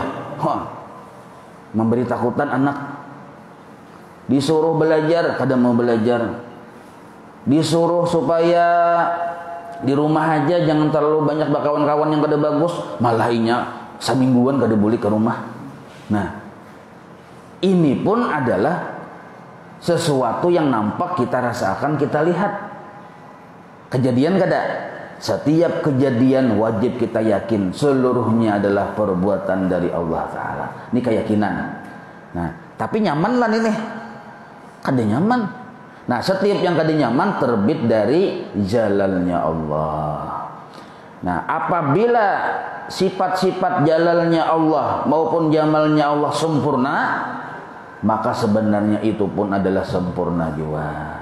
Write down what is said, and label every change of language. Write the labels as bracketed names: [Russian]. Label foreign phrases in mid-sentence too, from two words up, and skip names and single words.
[Banjar] Memberi takutan anak. Disuruh belajar, kadang mau belajar. Disuruh supaya di rumah aja jangan terlalu banyak kawan-kawan yang kada bagus, malah inya semingguan kada boleh ke rumah. Nah, ini pun adalah sesuatu yang nampak kita rasakan, kita lihat. Kejadian kada? Setiap kejadian wajib kita yakin seluruhnya adalah perbuatan dari Allah Ta'ala. Ini keyakinan. Nah, tapi nyaman lah ini. Kada nyaman. Nah, setiap yang kada nyaman terbit dari jalalnya Allah. Nah, apabila sifat-sifat jalalnya Allah maupun jamalnya Allah sempurna, maka sebenarnya itu pun adalah sempurna jiwa.